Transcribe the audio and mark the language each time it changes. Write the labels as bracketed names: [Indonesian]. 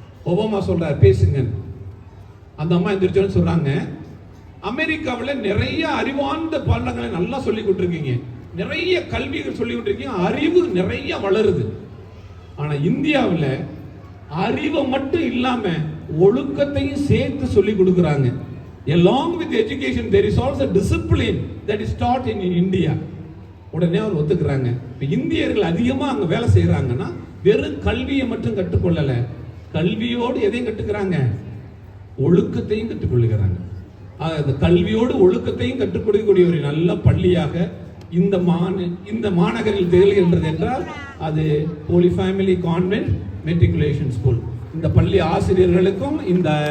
[Tamil] Obama சொல்றாரு, பேசுங்க. அந்த அம்மா எந்திரிச்சோன்னு சொல்றாங்க, அமெரிக்காவில் நிறைய அறிவார்ந்த பாடங்களை நல்லா சொல்லி கொடுத்துருக்கீங்க, நிறைய கல்விகள் சொல்லி கொடுத்துருக்கீங்க, அறிவு நிறைய வளருது. ஆனா இந்தியாவில் அறிவை மட்டும் இல்லாம ஒழுக்கத்தையும் சேர்த்து சொல்லி கொடுக்குறாங்க. [English] Along with education, there is also discipline that is taught in India. [Tamil] உடனே அவர் ஒத்துக்கிறாங்க. இப்போ இந்தியர்கள் அதிகமாக அங்கே வேலை செய்கிறாங்கன்னா வெறும் கல்வியை மட்டும் கற்றுக்கொள்ளல, கல்வியோடு எதையும் கற்றுக்கிறாங்க, ஒழுக்கத்தையும் கற்றுக்கொள்கிறாங்க. அந்த கல்வியோடு ஒழுக்கத்தையும் கற்றுக் கொடுக்கக்கூடிய ஒரு நல்ல பள்ளியாக இந்த மாநகரில் திகழ்கின்றது என்றால் அது Holi family convent matriculation school. இந்த பள்ளி ஆசிரியர்களுக்கும் இந்த